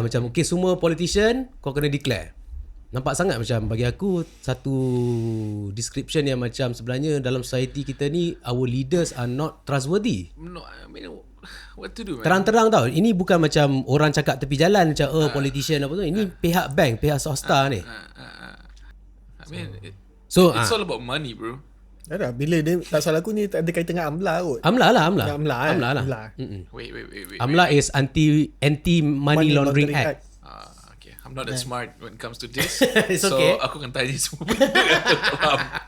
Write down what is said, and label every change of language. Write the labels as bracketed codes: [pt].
[ms] Macam okay, semua politician kau kena declare. Nampak sangat macam bagi aku satu description yang macam sebenarnya dalam society kita ni, [en] our leaders are not trustworthy. No, I mean, what to do, man? [ms] Terang-terang tau. Ini bukan macam orang cakap tepi jalan macam politician apa tu. Ini pihak bank, pihak swasta ni. [en] I mean, it's all about money, bro. [ms] Dah bila dia tak salah aku ni tak ada kaitan dengan AMLA kot. AMLA lah. [en] Wait. AMLA is anti money laundering act. Okay, I'm not that smart when it comes to this. It's so okay. [ms] aku akan tanya semua benda yang aku faham.